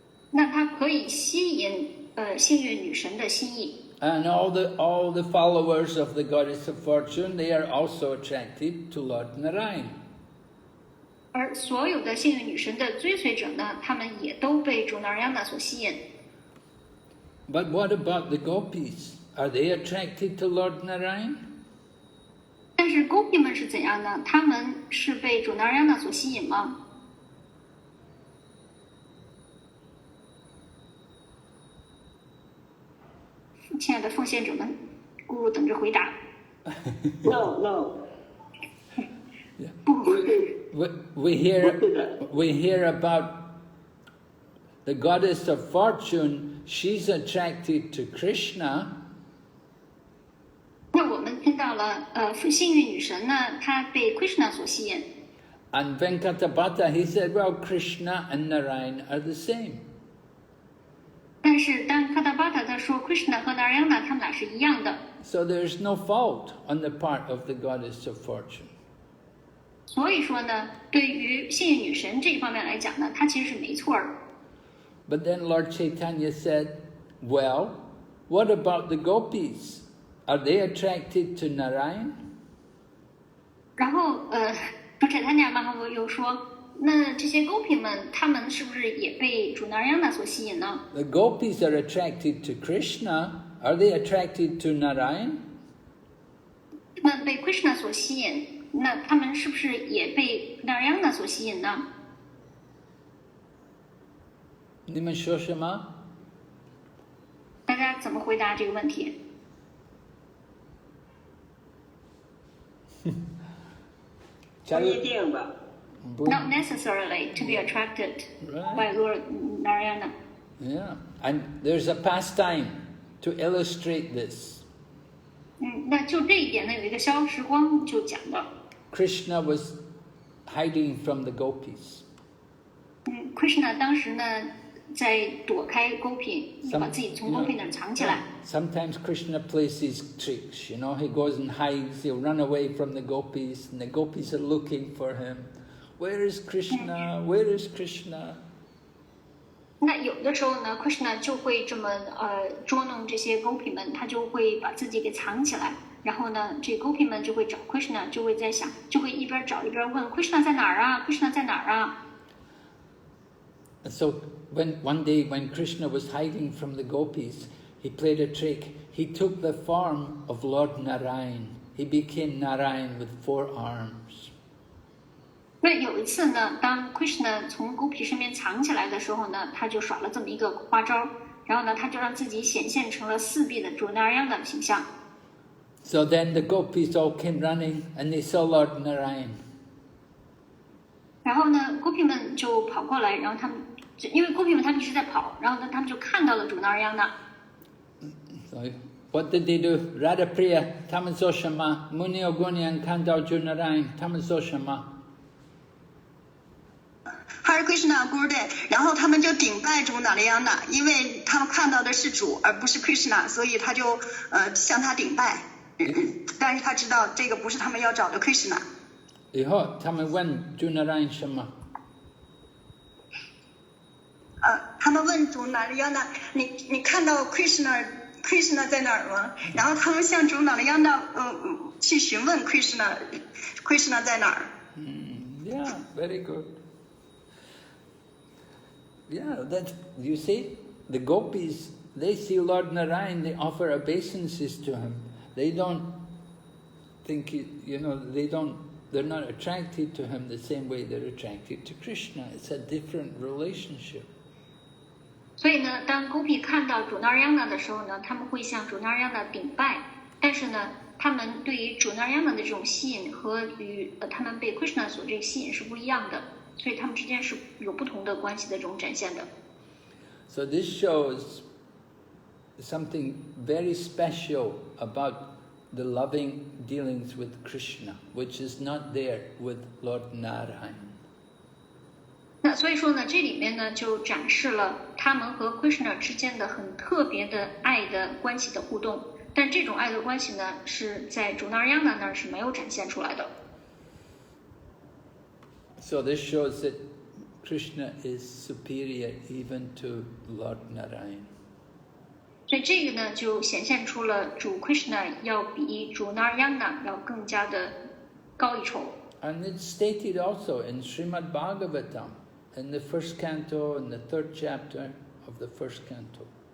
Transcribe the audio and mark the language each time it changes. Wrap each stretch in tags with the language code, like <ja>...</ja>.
<zh>那他可以吸引幸运女神的心意。</zh> <en>And all the followers of the goddess of fortune, they are also attracted to Lord Narayan.</en> <zh>而所有的幸运女神的追随者呢，他们也都被主 Narayana 所吸引。</zh> <en>But what about the gopis? Are they attracted to Lord Narayan?</en> <zh>但是 Gopi 们是怎样呢？他们是被主 Narayana 所吸引吗？亲爱的奉献者们，咕噜等着回答。</zh> <en>No.</en> <zh>不，</zh> <en>We hear about the goddess of fortune. She's attracted to Krishna.</en> <zh>那我们听到了幸运女神呢，她被 Krishna 所吸引。</zh> <en>And Venkatabhata, he said, well, Krishna and Narayan are the same.</en> <zh>但是当 Katabata 他说 Krishna 和 Narayana 他们俩是一样的。</zh> <en>So there's no fault on the part of the goddess of fortune.</en> <zh>所以说呢，对于幸运女神这一方面来讲呢，她其实是没错儿。</zh> <en>But then Lord Chaitanya said, well, what about the gopis? Are they attracted to Narayan?</en> <zh>然后主 Chaitanya Mahaprabhu 又说，那这些 Gopi 们，他们是不是也被主 Narayana 所吸引呢？</zh> <en>The gopis are attracted to Krishna. Are they attracted to Narayan?</en> <zh>他们被 Krishna 所吸引，那他们是不是也被 Narayana 所吸引呢？你们说什么？大家怎么回答这个问题？不一定吧。</zh> <en>Not necessarily to be attracted by Lord Narayana. Yeah, and there's a pastime to illustrate this.</en> <zh>那就这一点呢，有一个消时光就讲到</zh> <en>Krishna was hiding from the gopis.</en> <zh>Krishna 当时呢在躲开 Gopi， 把自己从 Gopi 那儿藏起来。</zh> <en>Sometimes Krishna plays these tricks, you know, he goes and hides, he'll run away from the gopis, and the gopis are looking for him. Where is Krishna? Where is Krishna?</en> <zh>那有的时候呢 ，Krishna 就会这么捉弄这些 Gopi 们，他就会把自己给藏起来，然后呢，这 Gopi 们就会找 Krishna， 就会在想，就会一边找一边问 Krishna 在哪儿啊 ？Krishna 在哪儿啊？</zh> <en>So one day when Krishna was hiding from the gopis, he played a trick. He took the form of Lord Narayan. He became Narayan with 4 arms.</en> <zh>那有一次呢，当 Krishna 从 Gopi 身边藏起来的时候呢，他就耍了这么一个花招，然后呢，他就让自己显现成了4臂的主 Narayana 的形象。</zh> <en>So then the gopis all came running and they saw Lord Narayan.</en> <zh>然后呢 ，Gopi 们就跑过来，然后他们因为 Gopi 们他们一直在跑，然后呢，他们就看到了主 Narayana。</zh> <en>So what did they do?</en> <zh>Radhapriya, 他们做什么？Muni Ogunian 看到主 Narayan, 他们做什么？ Hare Krishna Gurudev， 然后他们就顶拜主那利安娜，因为他们看到的是主而不是 Krishna， 所以他就向他顶拜。但是他知道这个不是他们要找的 Krishna。以后他们问朱那然什么？他们问主那亚那，你看到 Krishna 在哪儿吗？然后他们向主那亚那去询问 Krishna 在哪儿。</zh> <en>Yeah, very good. Yeah, that you see, the gopis, they see Lord Narayan, they offer obeisances to him. They don't think, they're not attracted to him the same way they're attracted to Krishna. It's a different relationship.</en> <zh>所以呢，当 Gopi 看到主那央那的时候呢，他们会向主那央那顶拜，但是呢，他们对于主那央那的这种吸引和与他们被 Krishna 所这个吸引是不一样的，所以他们之间是有不同的关系的这种展现的。</zh> <en>So this shows something very special about the loving dealings with Krishna, which is not there with Lord Narayan.</en> <zh>那所以说呢，这里面呢就展示了他们和 Krishna 之间的很特别的爱的关系的互动，但这种爱的关系呢是在主那央那那儿是没有展现出来的。</zh> <en>So this shows that Krishna is superior even to Lord Narayan.</en> <zh>所以这个呢就显现出了主 Krishna 要比主那央那要更加的高一筹。</zh> <en>And it's stated also in Srimad Bhagavatam, in the first canto, in the 3rd chapter of the first canto.</en>